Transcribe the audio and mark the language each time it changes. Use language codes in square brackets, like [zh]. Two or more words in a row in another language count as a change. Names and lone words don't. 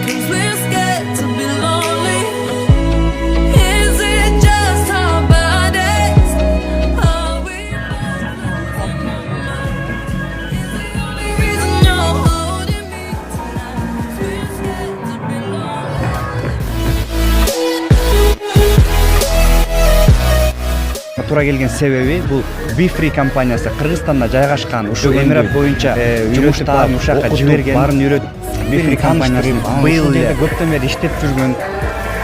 [en] 'Cause we're scared to be lonely. Is it just our bodies? Are we both losing our minds? Is the only reason you're holding me tonight? 'Cause we're scared to be lonely. [ky] Туура келген себеби бул Bifree компаниясы Кыргызстанда жайгашкан, ушул Эмират боюнча жумуштарын ушакка жиберген, баарын үйрөтүп, Bifree компаниясы быйыл эле көптөн бери иштеп жүргөн.